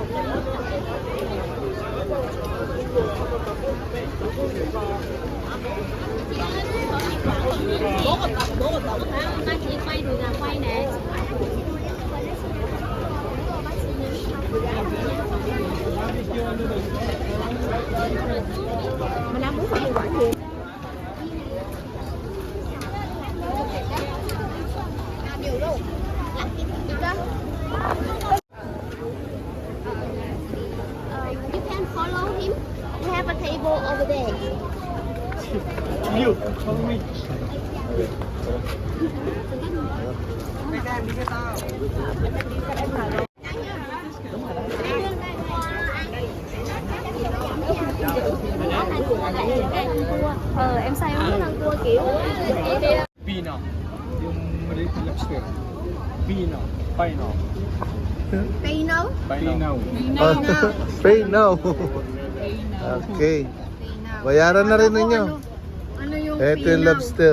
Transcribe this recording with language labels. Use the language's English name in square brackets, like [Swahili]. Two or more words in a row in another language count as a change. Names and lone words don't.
[Vietnamese] Bác chỉ quay được là quay nè. Mình ăn bún phở mì quảng gì? Nhiều luôn. [English] You can follow him. We have a table over there. You, follow me. [Vietnamese] Em say không thích ăn cua kiểu [Filipino] Pino. Yung maliit na lobster. Pino. Pino. Pino. Pino. [English] Pay now. Okay. [Filipino] Bayaran na rin ninyo. Ano yung Ito yung lobster.